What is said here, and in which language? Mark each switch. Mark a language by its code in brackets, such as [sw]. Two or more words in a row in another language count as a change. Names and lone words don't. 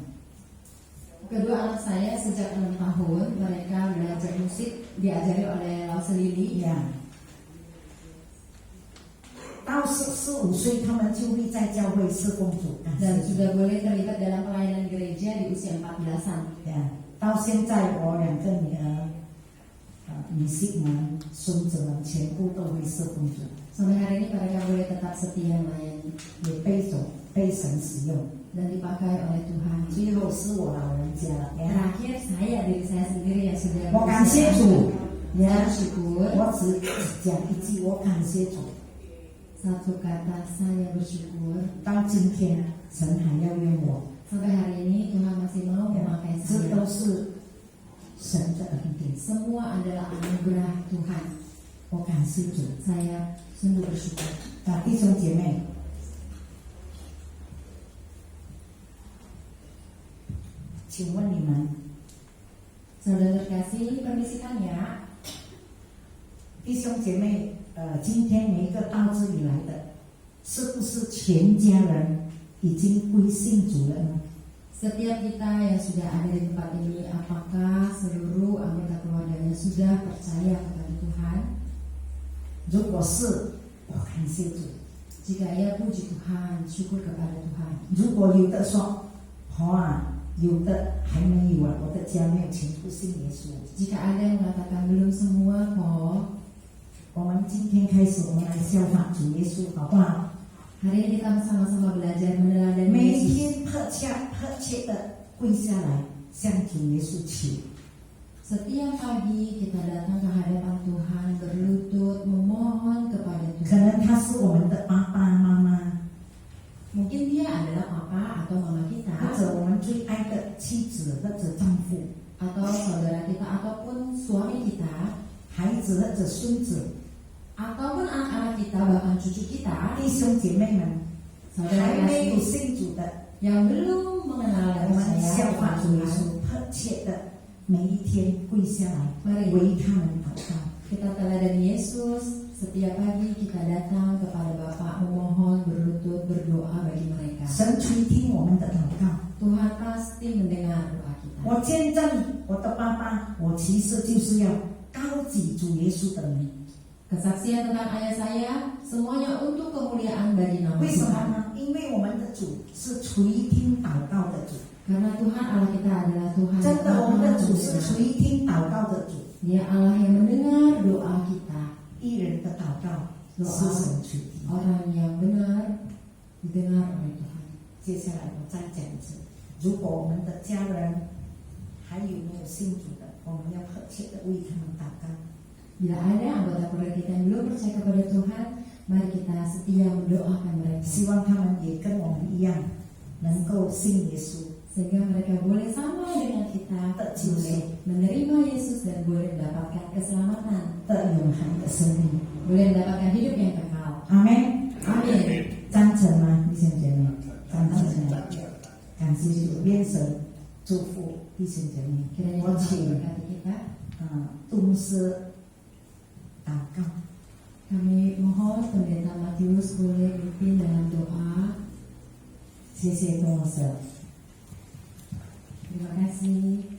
[id] Kedua anak saya sejak 6 tahun mereka belajar musik diajari oleh Lause Lili. [zh] 呀，到4、5岁，他们就会在教会侍奉主， [id] dan sudah boleh terlibat dalam pelayanan gereja di usia 14-an. [zh] 呀，到现在我2个女儿，女婿们、孙子们全部都会侍奉主， [id] Sampai hari ini mereka boleh tetap setia melayani [zh] 也被神使用。 [id] dan dipakai oleh Tuhan. [zh] 最后是我老人家了，呀， [id] Terakhir diri saya sendiri yang sudah [zh] 我感谢主， [id] saya bersyukur. [zh] 我只讲一句，我感谢主。 [id] Satu kata, saya bersyukur. [zh] 到今天，神还要用我， [id] Sampai hari ini Tuhan masih mau memakai [zh] 这 [id] saya. [zh] 都是神的恩典。 [id] Semua adalah anugerah Tuhan. [zh] 我感谢主。 [id] Saya sungguh bersyukur. [zh] 弟兄姐妹，请问你们， [id] Saudara terkasih, permisikan ya. [zh] 弟兄姐妹，今天每一个到这里来的，是不是全家人已经归信主了呢？ [id] Setiap kita yang sudah ada di tempat ini, apakah seluruh anggota keluarganya sudah percaya kepada Tuhan? [zh] 如果是，我感谢主； [id] Jika ya, puji Tuhan, syukur kepada Tuhan. [zh] 如果有的说，有的还没有啊，我的家没有全部信耶稣。 [id] Jika ada yang mengatakan belum semua kok, [zh] 我们今天开始，我们来效法主耶稣，好不好？ [id] hari ini kita sama-sama belajar meneladani [zh] 每 [id] Yesus. [zh] 天迫切的跪下来向主耶稣求。 [id] Setiap pagi kita datang ke hadapan Tuhan, berlutut, memohon kepada [zh] 可 [id] Tuhan. [zh] 能他是我们的爸爸妈妈， [id] Mungkin dia adalah papa atau mama [zh] 或 [id] kita, [zh] 者我们最爱的妻子或者丈夫， [id] atau saudara kita, ataupun suami kita, [zh] 孩子或者孙子， [id] ataupun anak-anak kita, bahkan cucu kita, [zh] 弟兄姐妹们， [id] saudara [zh] 还没有 [id] kasih [zh] 信主的， [id] yang belum mengenal [zh] 我 [id] dan [zh] 们 [id] percaya [zh] 效法 [id] kepada [zh] 主耶 [id] Tuhan. [zh] 稣，迫切的每一天跪下来 [id] Mari [zh] 为他们祷告。 [id] kita teladani Yesus. Setiap pagi kita datang kepada Bapa, memohon, berlutut, berdoa bagi mereka. [zh] 神垂听我们的祷告。 [id] Tuhan pasti mendengar doa kita. [zh] 我见证我的爸爸，我其实就是要高举主耶稣的名。 [id] Kesaksian tentang ayah saya, semuanya untuk kemuliaan bagi nama [zh] 为什么 [id] Tuhan. [zh] 呢？因为我们的主是垂听祷告的主。 [id] Karena Tuhan Allah kita adalah Tuhan [zh] 真 [id] yang [zh] 的，我们 [id] maha [zh] 的主是 [id] mendengar. [zh] 垂听祷告的主。 [id] Dia Allah yang mendengar doa kita. [zh] 一人的祷告是神垂听。 [id] Orang yang benar didengar oleh Tuhan. [zh] 接下来我再讲一次，如果我们的家人还有没有信主的，我们要迫切的为他们祷告。 [id] Bila ada anggota keluarga kita yang belum percaya kepada Tuhan, mari kita setia mendoakan mereka. [zh] 希望他们也跟我们一样，能够信耶稣。 [id] Sehingga mereka boleh sama dengan kita, boleh menerima Yesus dan boleh mendapatkan keselamatan, [zh] 的永恒的生命。 [id] boleh mendapatkan hidup yang kekal. [zh] 阿门。 [id] Amin. [zh] 赞成吗，弟兄姐妹？赞成吗？感谢主，愿神祝福弟兄姐妹。 [id] Kiranya [zh] 我 [id] Tuhan [zh] 请 [id] memberkati kita. [zh] 杜牧师祷告。 [id] Kami mohon Pendeta Matius boleh pimpin dalam doa. [zh] 谢谢杜牧师。 [id] Terima kasih.